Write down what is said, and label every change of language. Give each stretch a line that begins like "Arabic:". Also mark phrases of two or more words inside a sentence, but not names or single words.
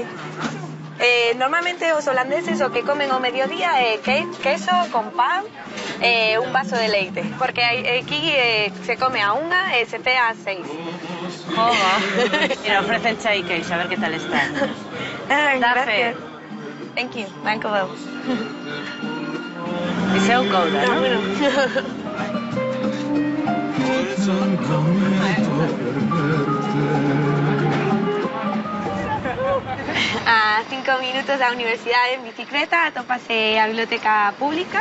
Galician: Normalmente os holandeses o que comen ao mediodía é queso con pan e un vaso de leite, porque aquí se come a 1 e se cea a 6. Joga. Mira, ofrecen chai queixo, a ver que tal está. Gracias.
English: Thank you,
Dutch: dank u wel.
Galician: Dice o Gouda, non? A 5 minutos da universidade en bicicleta atópase a biblioteca pública.